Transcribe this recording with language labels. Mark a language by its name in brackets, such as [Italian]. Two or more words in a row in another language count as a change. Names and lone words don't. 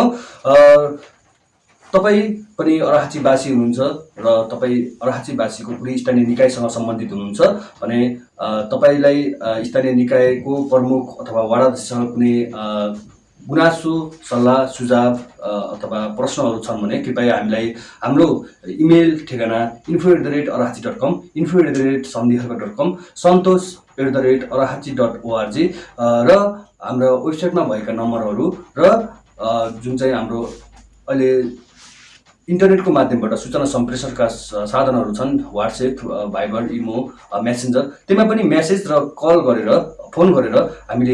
[Nepali] तपाईँ पनि अराहाचीवासी हुनुहुन्छ र तपाईँ अराहाचीवासीको कुनै स्थानीय निकायसँग सम्बन्धित हुनुहुन्छ भने तपाईँलाई स्थानीय निकायको प्रमुख अथवा वाडा अध्यक्षसँग कुनै गुनासो सल्लाह सुझाव अथवा प्रश्नहरू छन् भने कृपया हामीलाई हाम्रो इमेल ठेगाना info@arahachi.com info@sandhiharka.com santosh@arahachi.org र हाम्रो वेबसाइटमा भएका नम्बरहरू र जुन चाहिँ हाम्रो अहिले इन्टरनेटको माध्यमबाट सूचना सम्प्रेषणका साधनहरू छन् व्हाट्सएप भाइबर इमो मेसेन्जर त्यसमा पनि मेसेज र कल गरेर फोन गरेर हामीले